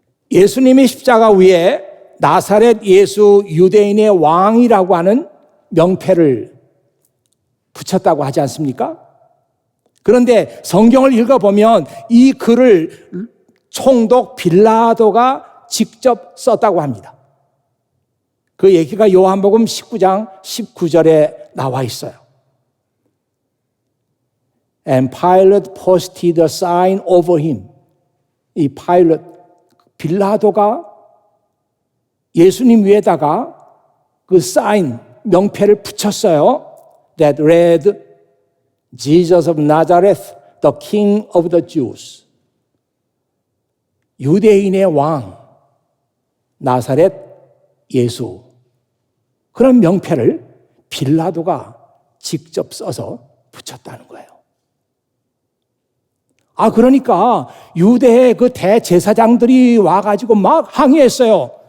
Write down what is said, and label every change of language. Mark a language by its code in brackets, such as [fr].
[ko] 예수님이 십자가 위에 나사렛 예수 유대인의 왕이라고 하는 명패를 붙였다고 하지 않습니까? 그런데 성경을 읽어보면 이 글을 총독 빌라도가 직접 썼다고 합니다. 그 얘기가 요한복음 19장 19절에 나와 있어요. [en] And Pilate posted a sign over him. [ko] 이 빌라도가 예수님 위에다가 그 사인, 명패를 붙였어요. [en] That read, Jesus of Nazareth, the King of the Jews. [ko] 유대인의 왕, 나사렛 예수. 그런 명패를 빌라도가 직접 써서 붙였다는 거예요. 그러니까 유대의 그 대제사장들이 와가지고 막 항의했어요.